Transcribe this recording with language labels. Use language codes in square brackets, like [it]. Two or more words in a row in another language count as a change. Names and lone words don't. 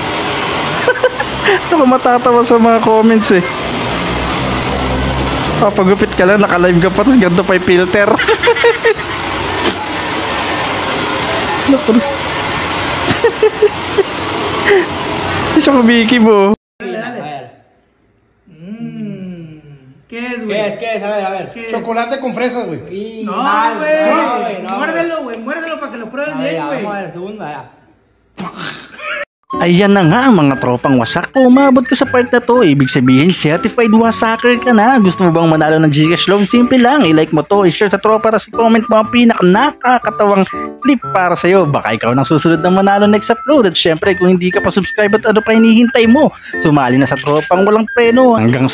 [tl] Ako matatawa sa mga comments eh. Papagupit ka lang, naka-live ka pa, tapos ganito pa yung filter. Naku. Siya kumiki mo. [es] ¿Qué es? A ver. Chocolate con fresas, güey. No, güey. Muérdelo, muérdelo para que lo pruebes bien, güey. Vamos a ver, segunda, ya. [tl] Ayan na nga mga tropang wasak. Kung umabot ka sa part na to, ibig sabihin certified wasaker ka na. Gusto mo bang manalo ng Gcash loan? Simple lang, i-like mo to, i-share sa tropa, tapos i-comment mo ang nakakatawang clip para sa'yo. Baka ikaw nang susunod na manalo [en] next upload. [tl] At syempre kung hindi ka pa subscribe at ano pa hinihintay mo, sumali na sa tropang walang preno.